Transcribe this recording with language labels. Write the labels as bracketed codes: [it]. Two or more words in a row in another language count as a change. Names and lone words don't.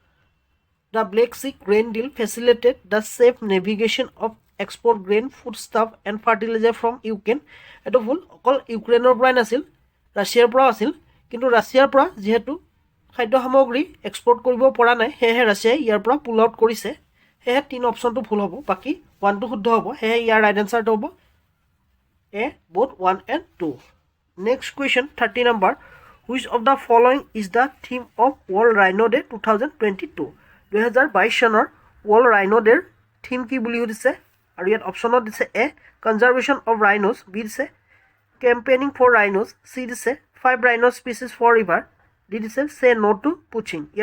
[en] the Black Sea grain deal facilitated the safe navigation of export grain food stuff and fertilizer from Ukraine [as] এইটো ভুল অকল ইউক্ৰেইনৰ পৰাই নাছিল ৰাছিয়াৰ পৰাও আছিল কিন্তু ৰাছিয়াৰ পৰা যিহেতু খাদ্য সামগ্ৰী এক্সপৰ্ট কৰিব পৰা নাই সেয়েহে ৰাছিয়াই ইয়াৰ পৰা [en] pull out [as] কৰিছে সেয়েহে 3 অপশ্যনটো ভুল হ'ব বাকী 1টো শুদ্ধ হ'ব সেয়েহে ইয়াৰ [en] right answerটো [as] হ'ব [en] A both 1 and 2 next question 30 number which of the following is the theme of World Rhino Day 2022 [as] 2022 চনৰ ৱৰ্ল্ড ৰাইনো ডেৰ থিম কি বুলি সুধিছে আৰু ইয়াত অপশ্যনত দিছে [en] a conservation of rhinos b দিছে campaigning for rhinos c দিছে 5 rhino species for ever d দিছে say no to poaching ইয়াৰ